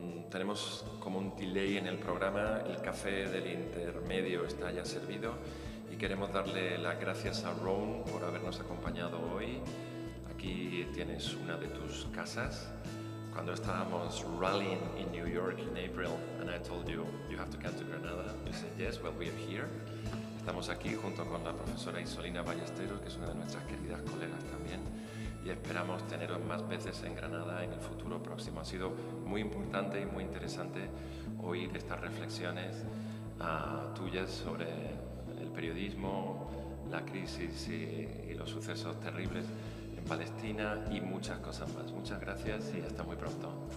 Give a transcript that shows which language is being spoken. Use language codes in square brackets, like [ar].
[es] Tenemos como un delay en el programa, el café del intermedio está ya servido y queremos darle las gracias a Ron por habernos acompañado hoy. Aquí tienes una de tus casas. Cuando estábamos [en] rallying in New York in April and I told you, you have to come to Granada, you said yes, well, we are here. [es] Estamos aquí junto con la profesora Isolina Ballesteros, que es una de nuestras queridas colegas también, y esperamos teneros más veces en Granada en el futuro próximo. Ha sido muy importante y muy interesante oír estas reflexiones tuyas sobre el periodismo, la crisis y los sucesos terribles en Palestina y muchas cosas más. Muchas gracias y hasta muy pronto.